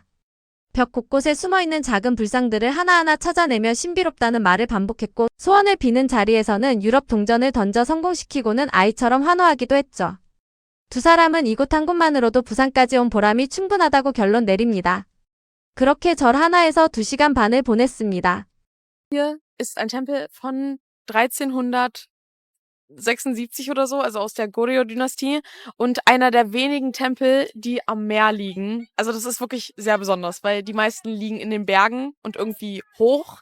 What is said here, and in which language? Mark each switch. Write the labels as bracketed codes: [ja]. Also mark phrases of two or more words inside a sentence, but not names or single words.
[ko] 벽 곳곳에 숨어있는 작은 불상들을 하나하나 찾아내며 신비롭다는 말을 반복했고 소원을 비는 자리에서는 유럽 동전을 던져 성공시키고는 아이처럼 환호하기도 했죠. 두 사람은 이곳 한 곳만으로도 부산까지 온 보람이 충분하다고 결론 내립니다. 그렇게 절 하나에서 2시간 반을 보냈습니다. [de] Hier ist ein Tempel von 1376 oder so, also aus der Goryeo-Dynastie und einer der wenigen Tempel, die am Meer liegen. Also das ist wirklich sehr besonders, weil die meisten liegen in den Bergen und irgendwie hoch.